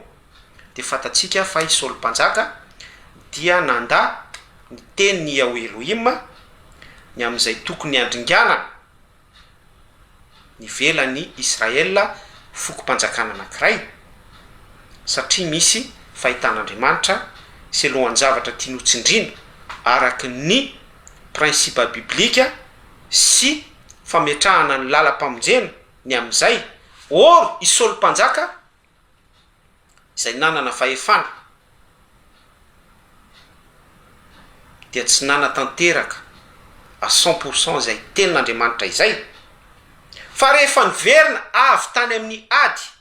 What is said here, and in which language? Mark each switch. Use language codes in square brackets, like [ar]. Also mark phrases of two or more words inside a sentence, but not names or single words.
[mg] de fatatsika fa i Saul mpanjaka dia nanda ny teniny Yahweh Elohim ny amin'izay tokony andringana ny velany Israela foko-mpanjakana anankiray, satria misy fahitan'Andriamanitra selon an-javatra tia notsindrina araky ny principe biblika sy fametrahana ny lalam-pamonjena ny amin'izay. Or i Saul mpanjaka izay nanana fahefana dia tsy nanatanteraka à 100% izay tenin'Andriamanitra izay, fa rehefa niverina avy tany amin'ny ady